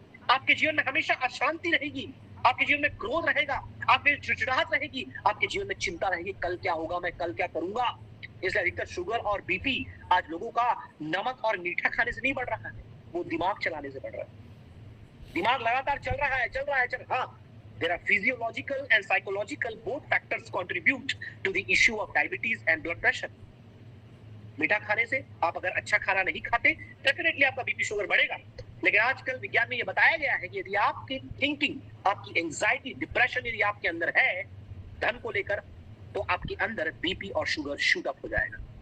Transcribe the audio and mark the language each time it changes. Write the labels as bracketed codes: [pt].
[hi] आपके जीवन में हमेशा अशांति रहेगी, आपके जीवन में क्रोध रहेगा, आपके चिड़चिड़ाहट रहेगी, आपके जीवन में चिंता रहेगी, कल क्या होगा, मैं कल क्या करूंगा। इसलिए अधिकतर शुगर और बीपी आज लोगों का नमक और मीठा खाने से नहीं बढ़ रहा है, वो दिमाग चलाने से बढ़ रहा है। दिमाग लगातार चल रहा है। [en] हाँ, there are physiological and psychological both factors contribute to the issue of diabetes and blood pressure। [hi] मीठा खाने से, आप अगर अच्छा खाना नहीं खाते, डेफिनेटली आपका बीपी शुगर बढ़ेगा। लेकिन आजकल विज्ञान में ये बताया गया है कि यदि आपकी थिंकिंग, आपकी एंजाइटी, डिप्रेशन यदि आपके अंदर है धन को लेकर, तो आपके अंदर बीपी और शुगर शूट अप हो जाएगा।